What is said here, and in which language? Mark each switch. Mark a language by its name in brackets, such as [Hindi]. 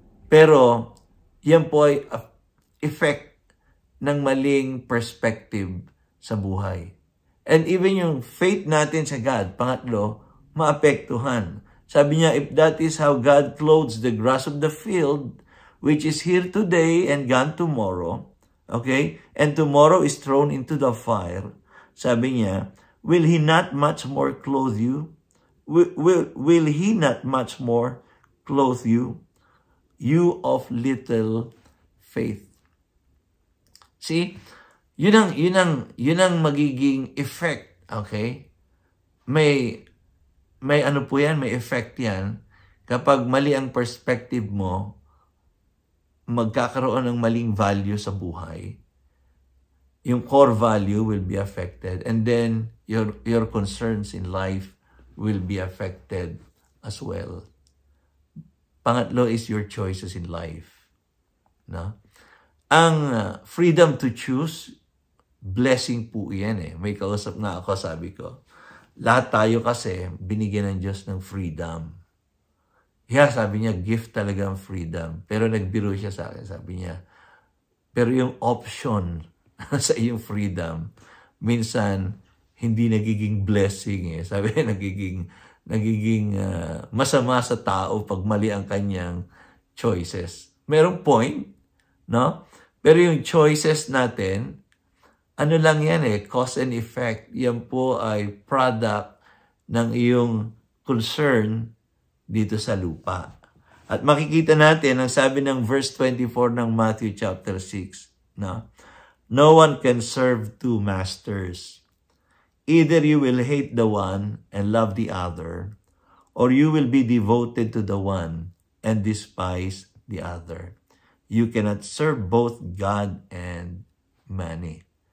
[Filipino] Pero, yan po ay effect ng maling perspective sa buhay. And even yung faith natin sa God, pangatlo, maapektuhan. [English] Sabi niya, if that is how God clothes the grass of the field, which is here today and gone tomorrow, okay, and tomorrow is thrown into the fire, [Filipino] sabi niya, [English] will He not much more clothe you? Will He not much more clothe you? You of little faith. See, [Filipino] yun ang magiging [English] effect, okay? [Filipino] May ano po yan, may effect yan. Kapag mali ang perspective mo, magkakaroon ng maling value sa buhay. [English] Yung core value will be affected. And then, your concerns in life will be affected as well. Pangatlo is your choices in life. [Filipino] No? Ang [English] freedom to choose, [Filipino] blessing po yan eh. May kausap na ako, sabi ko. Lahat tayo kasi binigyan ng Diyos ng freedom. Yeah, sabi niya, gift talaga ang freedom. Pero nagbiro siya sa akin, sabi niya. Pero yung option sa iyong freedom, minsan hindi nagiging blessing eh. Sabi niya, nagiging masama sa tao pag mali ang kanyang choices. Merong point, no? Pero yung choices natin, ano lang yan eh, cause and effect. Yan po ay product ng iyong concern dito sa lupa. At makikita natin, ang sabi ng verse 24 ng Matthew chapter 6, no? [English] No one can serve two masters. Either you will hate the one and love the other, or you will be devoted to the one and despise the other. You cannot serve both God and money.